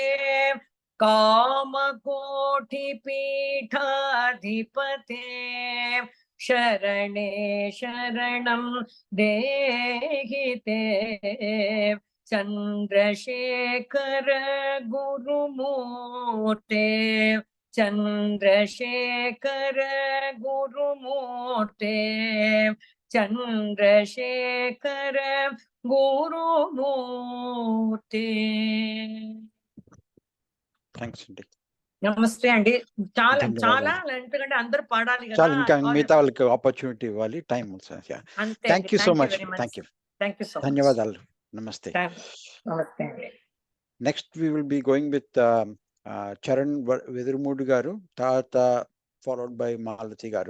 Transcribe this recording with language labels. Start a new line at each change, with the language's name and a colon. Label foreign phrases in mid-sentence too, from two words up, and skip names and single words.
Sanskrit: कामकोटिपीठाधिपते शरणे शरणं देहि ते चन्द्रशेखर गुरुमूर्ते चन्द्रशेखर गुरुमूर्ते चन्द्रशेखर गुरुमूर्ते
Telugu: థ్యాంక్స్ అండి. నమస్తే అండి. చాలా ధన్యవాదాలు. ఎందుకంటే అందరూ పాడాలి కదా. చాలా ఇంకా మిగతా వాళ్ళకి ఆపర్చునిటీ ఇవ్వాలి, టైం అంతే.
English: thank you so much. thank you.
Telugu: ధన్యవాదాలు. నమస్తే. నమస్తే అండి.
English: next we will be going with చరణ్ వెదురుమూడి
Telugu: గారు, తర్వాత
English: followed by మాలతి గారు.